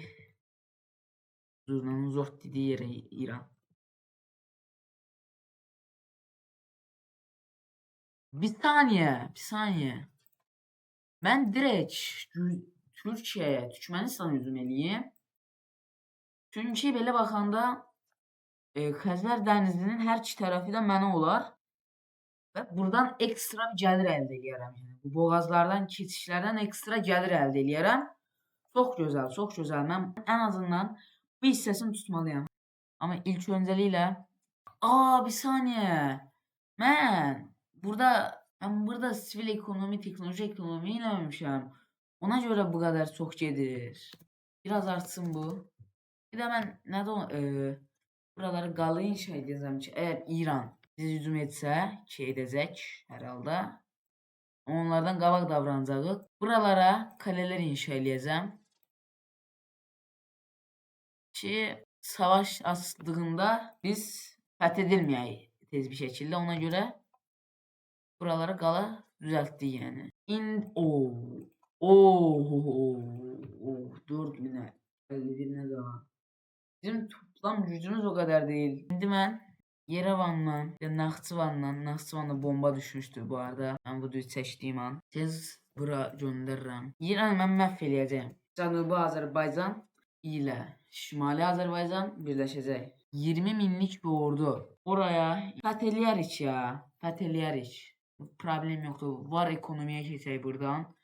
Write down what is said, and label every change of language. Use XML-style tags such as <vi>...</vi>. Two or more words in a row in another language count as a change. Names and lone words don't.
<tr>Zurnanın zort dediği yere İran. Bir saniye, bir saniye. Ben direkt Türkiye'ye, Türkmenistan'a hücum eləyim.</tr> <az>Çünkü belə baxanda Xəzər dənizinin hər iki tərəfi də mənə olar və buradan ekstra bir gəlir əldə edərəm. Yəni bu boğazlardan, keçişlərdən ekstra gəlir əldə edərəm. Çox gözəl, çox gözəl. Mən ən azından bu hissəsini tutmalıyam. Amma ilk öncəliklə bir saniye.</az> <tr>Ben burada sivil ekonomi, teknoloji ekonomi eləmişəm.</tr> <az>Ona görə bu qədər çox gedir.</az> <tr>Biraz artsın bu.</tr> <az>Bir də mən buraları qalı inşa edəcəm ki, əgər İran bizi hücum etsə, ki edəcək hər halda, onlardan qabaq davranacağıq. Buralara kalelər inşa edəcəm ki, savaş açdığında biz fəth edilməyək tez bir şəkildə. Ona görə buraları qala düzəltdik yəni.</az> <tr>4000'e 51'e daha. Bizim toplam gücümüz o kadar değil. Şimdi ben Yerevan'dan ve Naxçıvan'da bomba düşmüştü bu arada. Ben bu düz seçtiğim an.</tr> <az>Tez bura göndərirəm. İranı mən məhv eləyəcəm. Cənubi Azərbaycan ilə Şimali Azərbaycan birləşəcək. 20 minlik bir ordu. Oraya fəth eləyərik ya. Fəth eləyərik.</az> <tr>Problem yoktur.</tr> <az>Var ekonomiye keçək buradan.</az>